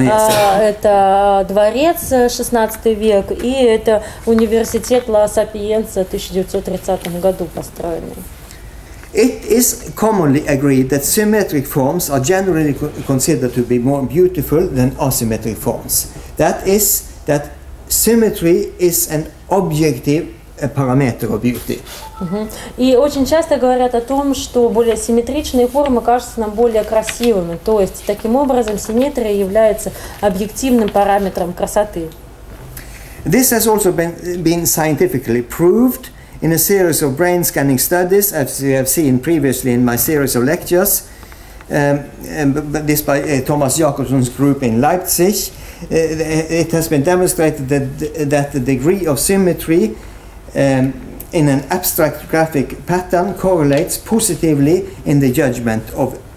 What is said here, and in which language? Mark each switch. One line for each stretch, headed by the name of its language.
Russian: Это дворец, 16 век, и это университет Ла Сапиенца в 1930 году построенный.
English: It is commonly agreed that symmetric forms are generally considered to be more beautiful than asymmetric forms. That is, that symmetry is an objective parameter of beauty.
Russian: И очень часто говорят о том, что более симметричные формы кажутся нам более красивыми. То есть, таким образом, симметрия является объективным параметром красоты.
English: This has also been scientifically proved in a series of brain scanning studies, as you have seen previously in my series of lectures, this by Thomas Jakobsson's group in Leipzig. It has been demonstrated that the degree of symmetry in an abstract graphic pattern correlates positively in the judgment of